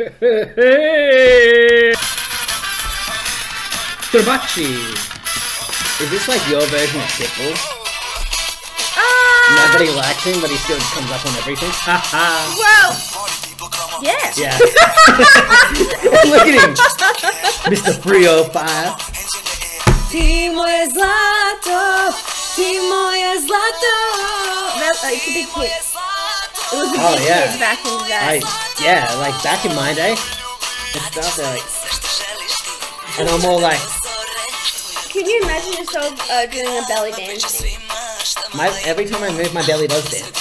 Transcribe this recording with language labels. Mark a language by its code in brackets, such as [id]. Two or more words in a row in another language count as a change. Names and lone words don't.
[en] Turbachi. Is this like your version of Pitbull? Ah! Nobody likes him, but he still comes up on everything. Haha. Well... Yeah. Yeah. Look at him. Mr. 305. [sr] Ti moje zlato, ti moje zlato. [en] It's a big hit. It was a big hit back in the day. Yeah, like back in my day. It's stuff like, and I'm all like, can you imagine yourself doing a belly dance? Every time I move, my belly does dance.